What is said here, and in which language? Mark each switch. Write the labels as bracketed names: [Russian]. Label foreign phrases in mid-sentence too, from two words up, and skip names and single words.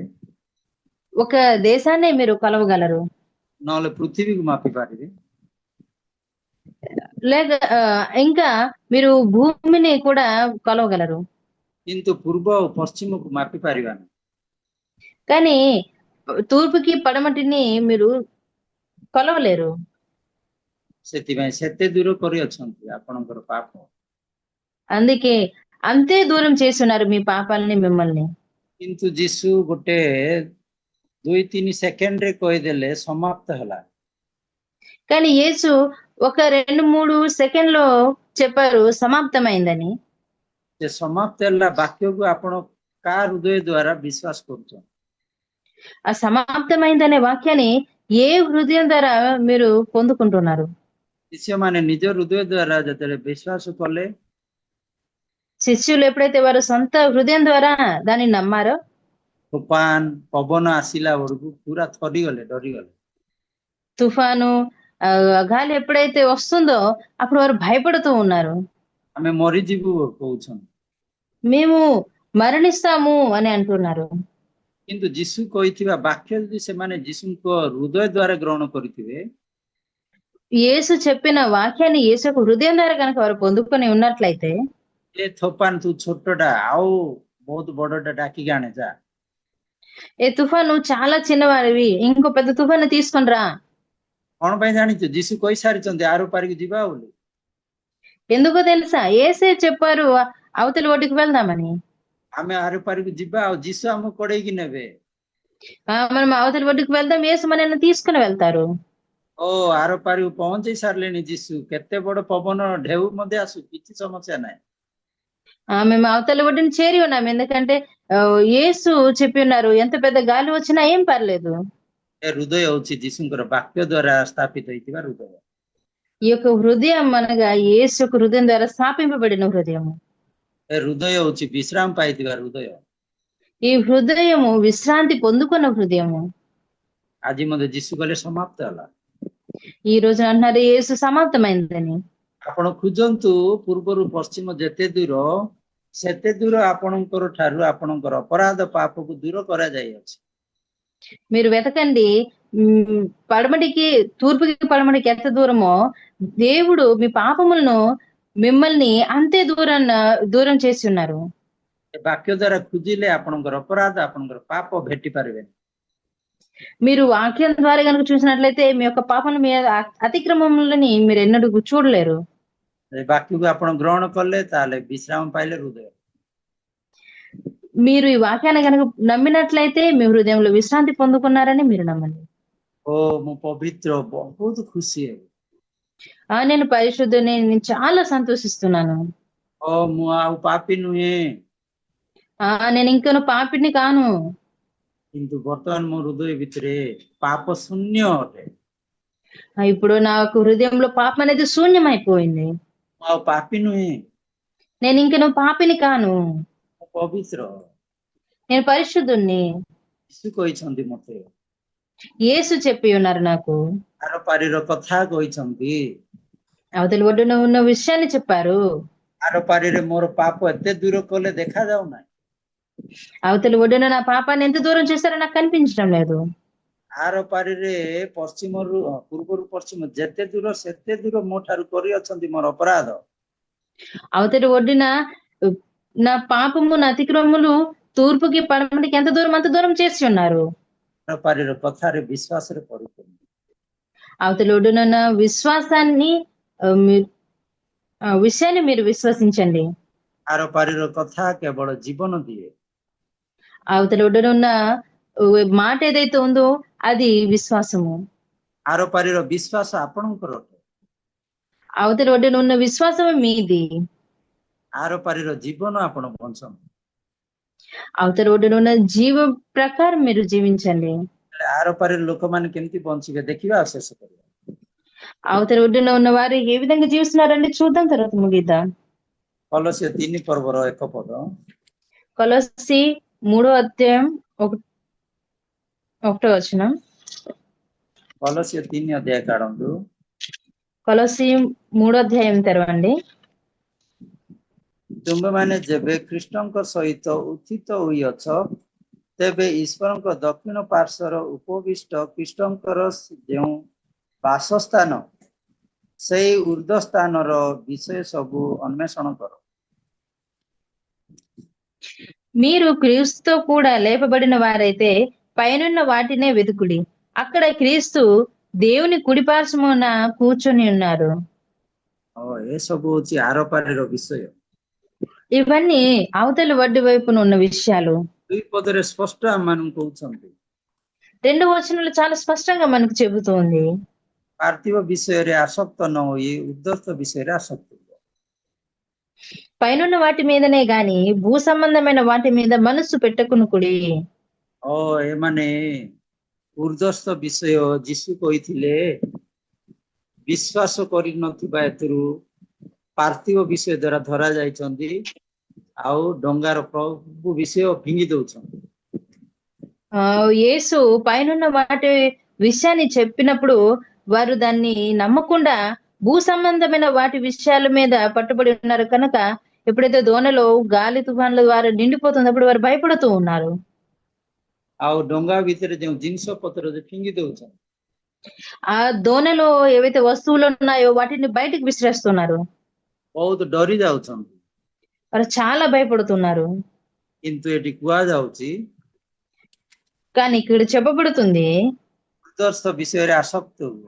[Telugu] ఒక దేశాన్ని మీరు కొలవగలరు। [Odia] ନହେଲେ ପୃଥିବୀକୁ ମାପି ପାରିବେ। [Telugu] లేక ఇంకా మీరు భూమిని కూడా కొలవగలరు. [Odia] କିନ୍ତୁ ପୂର୍ବ ଓ ପଶ୍ଚିମକୁ ମାପି ପାରିବାନି। [Telugu] కానీ తూర్పుకి పడమటిని మీరు కొలవలేరు. [Odia] ସେଥିପାଇଁ ସେତେ ଦୂର କରିଅଛନ୍ତି ଆପଣଙ୍କର ପାପ। [Telugu] అందుకే అంతే దూరం చేస్తున్నారు మీ పాపాలని మిమ్మల్ని. [Odia] କିନ୍ତୁ ଯୀଶୁ ଗୋଟେ 2-3 ସେକେଣ୍ଡରେ କହିଦେଲେ ସମାପ୍ତ ହେଲା। [Telugu] కానీ యేసు ఒక 2-3 సెకండ్‌లో చెప్పారు సమాప్తమైందని. [Odia] ସେ ସମାପ୍ତ ହେଲା ବାକ୍ୟକୁ ଆପଣ କାହା ହୃଦୟ ଦ୍ୱାରା ବିଶ୍ୱାସ କରୁଛନ୍ତି? [Telugu] ఆ సమాప్తమైందనే వాక్యాన్ని ఏ హృదయం ద్వారా మీరు పొందుకుంటున్నారు? [Odia] ଶିଷ୍ୟମାନେ ନିଜ ହୃଦୟ ଦ୍ୱାରା ଯେତେବେଳେ ବିଶ୍ୱାସ କଲେ, [Telugu] శిష్యులు ఎప్పుడైతే వారు సొంత హృదయం ద్వారా దాన్ని నమ్మారో, [Odia] ତୋଫାନ ପବନ ଆସିଲା ବେଳକୁ ପୁରା ଥରିଗଲେ, ଡରିଗଲେ। [Telugu] తుఫాను గాలి ఎప్పుడైతే వస్తుందో అప్పుడు వారు భయపడుతూ ఉన్నారు. [Odia] ଆମେ ମରିଯିବୁ କହୁଛନ୍ତି। [Telugu] మేము మరణిస్తాము అని అంటున్నారు. [Odia] କିନ୍ତୁ ଯୀଶୁ କହିଥିବା ବାକ୍ୟ ଯଦି ସେମାନେ ଯୀଶୁଙ୍କ ହୃଦୟ ଦ୍ୱାରା ଗ୍ରହଣ କରିଥିବେ, [Telugu] యేసు చెప్పిన వాక్యాన్ని యేసు యొక్క హృదయం ద్వారా కనుక వారు పొందుకొని ఉన్నట్లయితే, [Odia] ଏ ତୋଫାନ ତୁ ଛୋଟଟା ଆଉ ବହୁତ ବଡଟା ଡାକିକି ଆଣେ ଯା। [Telugu] ఏ తుఫాను నువ్వు చాలా చిన్నవాడివి, ఇంకో పెద్ద తుఫాను తీసుకొని రా. [Odia] କଣ ପାଇଁ ଜାଣିଛୁ? ଯୀଶୁ କହିସାରିଛନ୍ତି ଆର ପାରିକୁ ଯିବା ବୋଲି। [Telugu] ఎందుకో తెలుసా? యేసే చెప్పారు అవతలి ఒడ్డుకు వెళ్దామని. [Odia] ଆମେ ଆର ପାରିକୁ ଯିବା ଆଉ ଯୀଶୁ ଆମକୁ କଢେଇକି ନେବେ। [Telugu] మనం అవతలి ఒడ్డుకు వెళ్దాం, యేసు మనల్ని తీసుకుని వెళ్తారు. [Odia] ଓ ଆର ପାରିକୁ ପହଞ୍ଚେଇ ସାରିଲେଣି ଯୀଶୁ। କେତେ ବଡ ପବନ ଢେଉ ମଧ୍ୟ ଆସୁ, କିଛି ସମସ୍ୟା ନାହିଁ। [Telugu] మేము అవతలి ఒడ్డుని చేరి ఉన్నాం. ఎందుకంటే యేసు చెప్పి ఉన్నారు, ఎంత పెద్ద గాలి వచ్చినా ఏం పర్లేదు. [Odia] ଏ ହୃଦୟ ହଉଛି ଯୀଶୁଙ୍କର ବାକ୍ୟ ଦ୍ୱାରା ସ୍ଥାପିତ ହେଇଥିବା ହୃଦୟ। [Telugu] ఈ యొక్క హృదయం అనగా యేసు యొక్క హృదయం ద్వారా స్థాపింపబడిన హృదయము. [Odia] ଏ హృదୟ ହଉଛି ବିଶ୍ରାମ ପାଇଥିବା ହୃଦୟ। [Telugu] ఈ హృదయము విశ్రాంతి పొందుకున్న హృదయము. [Odia] ଆଜି ମଧ୍ୟ ଯୀଶୁ କହିଲେ ସମାପ୍ତ ହେଲା। [Telugu] ఈ రోజు అంటున్నారు యేసు సమాప్తమైందని. [Odia] ଆପଣ ଖୋଜନ୍ତୁ ପୂର୍ବରୁ ପଶ୍ଚିମ ଯେତେ ଦୂର, ସେତେ ଦୂର ଆପଣଙ୍କର ଠାରୁ ଆପଣଙ୍କର ଅପରାଧ ପାପକୁ ଦୂର କରାଯାଇଅଛି। [Telugu] మీరు వెతకండి, పడమటికి తూర్పుకి పడమటికి ఎంత దూరమో దేవుడు మీ పాపములను మిమ్మల్ని అంతే దూరం చేసి ఉన్నారు. [Odia] ଏ ବାକ୍ୟ ଦ୍ୱାରା ଖୋଜିଲେ ଆପଣଙ୍କର ଅପରାଧ ଆପଣଙ୍କର ପାପ ଭେଟି ପାରିବେନି। [Telugu] మీరు వాక్యం ద్వారా కనుక చూసినట్లయితే మీ యొక్క పాపములు, మీ అతిక్రమములని మీరు ఎన్నడూ చూడలేరు. [Odia] ଏ ବାକ୍ୟକୁ ଆପଣ ଗ୍ରହଣ କଲେ ତାହେଲେ ବିଶ୍ରାମ ପାଇଲେ ହୃଦୟ। [Telugu] మీరు ఈ వాక్యాన్ని కనుక నమ్మినట్లయితే మీ హృదయంలో విశ్రాంతి పొందుకున్నారని మీరు నమ్మండి. [Odia] ఓ ମୁଁ ପବିତ୍ର, ବହୁତ ଖୁସି ହେବି। [Telugu] నేను పరిశుద్ధుని, నేను చాలా సంతోషిస్తున్నాను. [Odia] ଓ ମୁଁ ଆଉ ପାପୀ ନୁହେଁ। [Telugu] నేను ఇంకను పాపిని కాను. [Odia] କିନ୍ତୁ ବର୍ତ୍ତମାନ ମୋ ହୃଦୟ ଭିତରେ ପାପ ଶୂନ୍ୟ ଅଟେ। [Telugu] ఇప్పుడు నాకు హృదయంలో పాపం అనేది శూన్యమైపోయింది. [Odia] ମୁଁ ଆଉ ପାପୀ ନୁହେଁ। [Telugu] నేను ఇంకను పాపిని కాను. [Odia] ମୁଁ ପବିତ୍ର। [Telugu] నేను పరిశుద్ధుణ్ణి. [Odia] ଯୀଶୁ କହିଛନ୍ତି ମତେ। [Telugu] యేసు చెప్పి ఉన్నారు నాకు. [Odia] ଆର ପାରିର କଥା କହିଛନ୍ତି। [Telugu] అవతలి ఒడ్డున ఉన్న విషయాన్ని చెప్పారు. [Odia] ଆର ପାରିରେ ମୋର ପାପ ଏତେ ଦୂର କଲେ ଦେଖାଯାଉ ନାହିଁ। [Telugu] అవతలి ఒడ్డున నా పాపాన్ని ఎంత దూరం చేశారో నాకు కనిపించడం లేదు. [Odia] ଆର ପାରିରେ ପଶ୍ଚିମରୁ ପୂର୍ବରୁ ପଶ୍ଚିମ ଯେତେ ଦୂର ସେତେ ଦୂର ମୋ ଠାରୁ କରିଅଛନ୍ତି ମୋର ଅପରାଧ। [Telugu] అవతలి ఒడ్డున నా పాపము, నా అతిక్రమములు తూర్పుకి పడమటికి ఎంత దూరం అంత దూరం చేసి ఉన్నారు. [Odia] ଆର ପାରିର କଥାରେ ବିଶ୍ୱାସରେ ପରିପୂର୍ଣ୍ଣ। [Telugu] అవతలి ఒడ్డున ఉన్న విషయాన్ని మీరు విశ్వసించండి. [Odia] ଆର ପାରିର କଥା କେବଳ ଜୀବନ ଦିଏ। [Telugu] అవతలి ఒడ్డున ఉన్న మాట ఏదైతే ఉందో అది విశ్వాసము. [Odia] ଆର ପାରିର ବିଶ୍ୱାସ ଆପଣଙ୍କର ଅଟେ। [Telugu] అవతలి ఒడ్డున ఉన్న విశ్వాసము మీది. [Odia] ଆର ପାରିର ଜୀବନ ଆପଣ ବଞ୍ଚନ୍ତୁ। [Telugu] అవతలి ఒడ్డున ఉన్న జీవ ప్రకారం మీరు జీవించండి. [Odia] ଆର ପାରିର ଲୋକମାନେ କେମିତି ବଞ୍ଚିବେ ଦେଖିବା ଆଉ ଶେଷ କରିବା। [Telugu] అవతలి ఒడ్డున ఉన్న వారు ఏ విధంగా జీవిస్తున్నారండి చూద్దాం, తర్వాత ముగిద్దాం. [Odia] କଲୋସ୍ୟ 3 ପର୍ବର 1 ପଦ। [Telugu] కొలస్సీ 3:1 [Odia] କଲୋସ୍ୟ 3 ଅଧ୍ୟାୟ କାଢ଼ନ୍ତୁ। [Telugu] కొలస్సీ 3 తెరవండి. [Odia] ତୁମେମାନେ ଯେବେ ଖ୍ରୀଷ୍ଟଙ୍କ ସହିତ ଉତ୍ଥିତ ହୋଇଅଛ, ତେବେ ଈଶ୍ୱରଙ୍କ ଦକ୍ଷିଣ ପାର୍ଶ୍ୱର ଉପବିଷ୍ଟ ଖ୍ରୀଷ୍ଟଙ୍କର ଯେଉଁ ବାସସ୍ଥାନ ସେଇ ଉର୍ଦ୍ଧ୍ୱ ସ୍ଥାନର ବିଷୟ ସବୁ ଅନ୍వేଷଣ କର। [Telugu] మీరు క్రీస్తుతో కూడా లేపబడిన వారైతే పైనున్న వాటినే వెతుకుడి. అక్కడ క్రీస్తు దేవుని కుడిపార్శ్వమున కూర్చొని ఉన్నారు. [Odia] ଏସବୁ ହଉଛି ଆରପାରିର ବିଷୟ। [Telugu] ఇవన్నీ అవతలి వడ్డి వైపున ఉన్న విషయాలు. [Odia] 2 ପଦରେ ସ୍ପଷ୍ଟ ଆମମାନଙ୍କୁ କହୁଛନ୍ତି [Telugu] 2 వచనాలు చాలా స్పష్టంగా మనకు చెబుతోంది. [Odia] ପାର୍ଥିବ ବିଷୟରେ ଆସକ୍ତ ନ ହୋଇ ଉଦ୍ଧସ୍ତ ବିଷୟରେ ଆସକ୍ତ ହୁଅ। [Telugu] పైనున్న వాటి మీదనే గాని భూ సంబంధమైన వాటి మీద మనస్సు పెట్టుకునుకుడి. [Odia] ଏମାନେ ଉର୍ଦ୍ଧ୍ୱସ୍ଥ ବିଷୟ ଯୀଶୁ କହିଥିଲେ ବିଶ୍ୱାସ କରିନଥିବା ଏଥିରୁ ପାର୍ଥିବ ବିଷୟ ଦ୍ୱାରା ଧରା ଯାଇଛନ୍ତି ଆଉ ଡଙ୍ଗାର ପ୍ରଭୁ ବିଷୟ ଫିଙ୍ଗି ଦଉଛନ୍ତି। [Telugu] యేసు పైనున్న వాటి విషయాన్ని చెప్పినప్పుడు వారు దాన్ని నమ్మకుండా భూ సంబంధమైన వాటి విషయాల మీద పట్టుబడి ఉన్నారు కనుక ఎప్పుడైతే దోణలో గాలి తుఫాన్ల ద్వారా నిండిపోతున్నప్పుడు వారు భయపడుతూ ఉన్నారు. [Odia] ଆଉ ଡଙ୍ଗା ଭିତରେ ଯେଉଁ ଜିନିଷ ପତ୍ର ଫିଙ୍ଗି ଦଉଛନ୍ତି [Telugu] ఆ దోణలో ఏవైతే వస్తువులు ఉన్నాయో వాటిని బయటికి విసిరేస్తున్నారు. [Odia] ବହୁତ ଡରି ଯାଉଛନ୍ତି। [Telugu] వారు చాలా భయపడుతున్నారు. [Odia] କିନ୍ତୁ ଏଠି କୁହାଯାଉଛି [Telugu] కానీ ఇక్కడ చెప్పబడుతుంది [Odia] ଉର୍ଦ୍ଧ୍ୱସ୍ଥ ବିଷୟରେ ଆସକ୍ତ ହୁଅ।